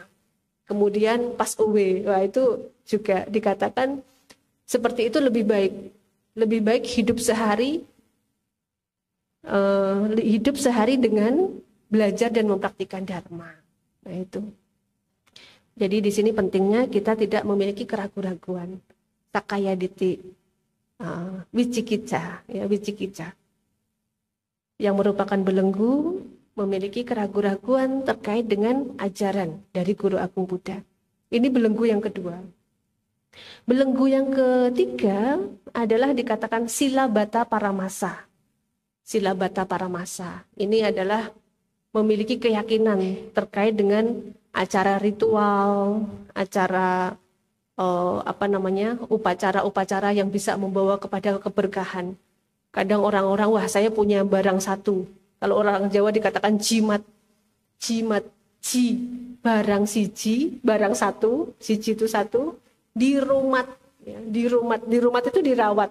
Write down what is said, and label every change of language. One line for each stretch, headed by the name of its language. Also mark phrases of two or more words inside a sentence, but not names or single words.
Indonesian: Kemudian pas away, itu juga dikatakan seperti itu lebih baik. Lebih baik hidup sehari dengan belajar dan mempraktikkan Dharma. Nah, itu. Jadi di sini pentingnya kita tidak memiliki keraguan-raguan.
Pali: Sakaya ditti, wicikica, wicikica.
Indonesian: Yang merupakan belenggu, memiliki keraguan-raguan terkait dengan ajaran dari Guru Agung Buddha. Ini belenggu yang kedua. Belenggu yang ketiga adalah dikatakan
Pali: silabata paramasa. Silabata paramasa.
Indonesian: Ini adalah memiliki keyakinan terkait dengan acara ritual, acara upacara-upacara yang bisa membawa kepada keberkahan. Kadang orang-orang, wah saya punya barang satu. Kalau orang Jawa dikatakan jimat, jimat, ji,
Javanese: barang siji,
Indonesian: barang satu, siji itu satu, dirumat, ya, dirumat itu dirawat.